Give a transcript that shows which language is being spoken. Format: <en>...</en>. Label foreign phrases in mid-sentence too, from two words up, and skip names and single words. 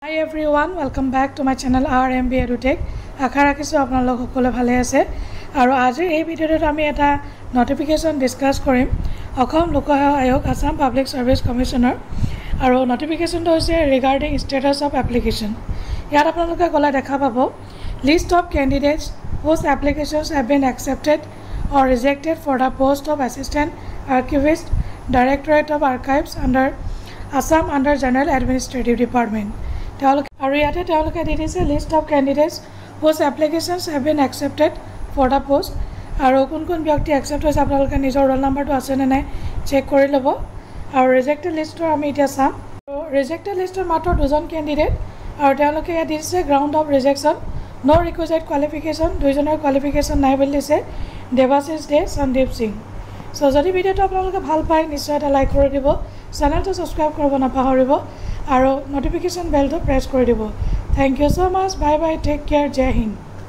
<en>Hi everyone, welcome back to my channel RMB EduTech.</en> <as>আশা ৰাখিছোঁ আপোনালোক সকলোৱে ভালে আছে আৰু আজিৰ এই ভিডিঅ'টোত আমি এটা</as> <en>notification discuss</en> <as>কৰিম অসম লোক সেৱা আয়োগ আসাম পাব্লিক সাৰ্ভিস কমিশনৰ আৰু নটিফিকেশ্যনটো হৈছে</as> <en>regarding status of application.</en> <as>ইয়াত আপোনালোকে গলা দেখা পাব</as> <en>list of candidates whose applications have been accepted or rejected for the post of assistant archivist directorate of archives under Assam under General Administrative Department।</en> <as>আৰু ইয়াতে তেওঁলোকে দি দিছে</as> <en>list of candidates whose applications have been accepted for the post</en> <as>আৰু কোন ব্যক্তি accept হৈছে আপোনালোকে নিজৰ</as> <en>roll numberটো</en> <as>আছে নে নাই চেক কৰি ল'ব। আৰু</as> <en>rejected list</en> <as>আমি এতিয়া চাম।</as> <en>rejected list</en> <as>মাত্ৰ দুজন ক্যান্ডিডেট আৰু তেওঁলোকে ইয়াত দিছে</as> <en>ground of rejection no requisite qualification,</en> <as>দুইজনৰ কোৱালিফিকেশ্যন নাই বুলি দিছে দেৱাশিষ দে, সন্দীপ সিং। সো যদি ভিডিঅ'টো আপোনালোকে ভাল পায় নিশ্চয় এটা লাইক কৰি দিব, চেনেলটো সাবস্ক্ৰাইব কৰিব নাপাহৰিব আৰু</as> <en>notification bell</en> <as>প্ৰেছ কৰি দিব।</as> <en>thank you so much, bye bye, take care,</en> <hi>जय हिन्द।</hi>